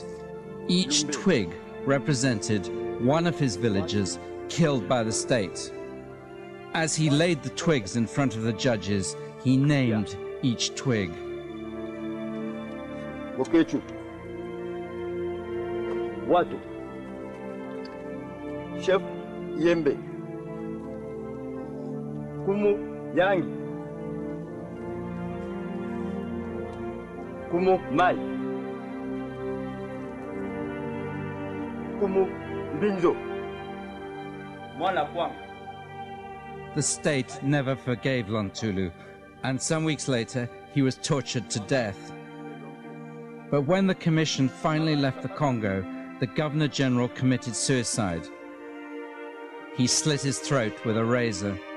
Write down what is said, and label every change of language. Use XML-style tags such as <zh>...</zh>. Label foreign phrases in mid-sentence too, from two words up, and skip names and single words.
<en>Each twig represented one of his villagers killed by the state. As he laid the twigs in front of the judges, he named each twig. Watu Chef Yembe Kumu Yangi Kumu Mai Kumu Binzo Mwana Kwang. The state never forgave Lontulu, and some weeks later he was tortured to death. But when the commission finally left the Congo, the Governor-General committed suicide. He slit his throat with a razor.</en>